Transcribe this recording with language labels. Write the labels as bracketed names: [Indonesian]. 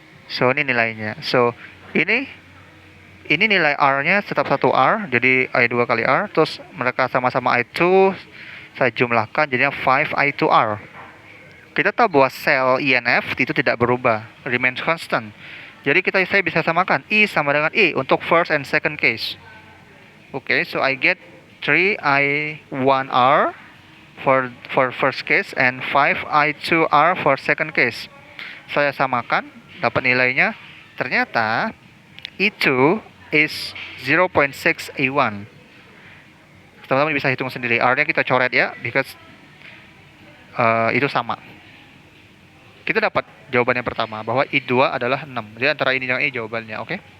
[Indonesian] So, ini nilainya. So, ini nilai R-nya tetap 1R, jadi I2 kali R. Terus mereka sama-sama I2, saya jumlahkan jadinya 5I2R. Kita tahu bahwa sel INF itu tidak berubah, [English] remains constant. [Indonesian] Jadi saya bisa samakan I sama dengan I untuk [English] first and second case. Okay, so I get 3I1R for first case and 5I2R for second case. [Indonesian] Saya samakan, dapat nilainya. Ternyata I2 is 0.6 A1. Teman-teman bisa hitung sendiri. R-nya kita coret ya, [English] because [Indonesian] itu sama. Kita dapat jawaban yang pertama bahwa I2 adalah 6. Jadi antara ini dan ini jawabannya, oke?